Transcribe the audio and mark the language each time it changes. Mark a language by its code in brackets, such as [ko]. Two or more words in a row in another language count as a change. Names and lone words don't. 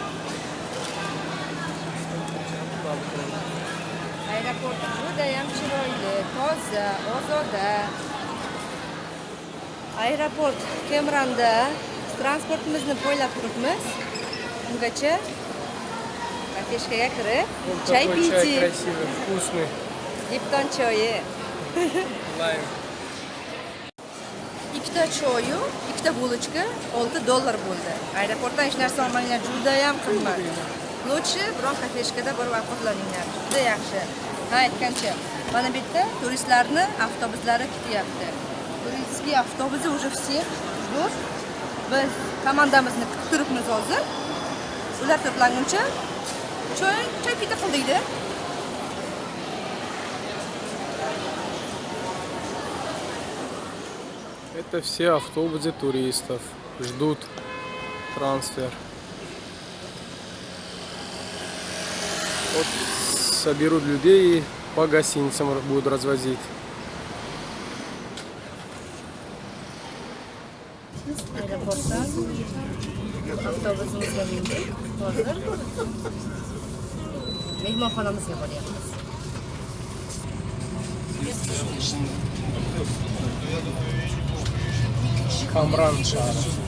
[uz] Aeroport juda ham chiroyli, toza, ozoda. Aeroport Cam Ranhda transportimizni poylab turibmiz. Ungacha kafeshkaga kirib, [ru] чай пить. Красивый, вкусный. [uz] Lipton choyi. [ru] Лайм. [uz] Ikkita choyu, ikkita bulochka $6 bo'ldi. Aeroportdan hech narsa olmanglar, juda ham qimmat. Lutchi biron kafeshkada borib ovqatlaninglar. Juda yaxshi. Ha, aytgancha, mana bu yerda turistlarni avtobuslari kutyapti. [ru] Turistskiy avtobusi уже всех ждут. [uz] Biz komandamizni kutib turibmiz hozir. Ular to'planguncha choy pita qildikda. [ru] Это все автобусы туристов. Ждут трансфер. Вот соберут людей и по гостиницам будут развозить. [uz] Aeroportdan avtobusimizga mindik. Hozir mehmonxonamizga boryapmiz. Cam Ranh shahri.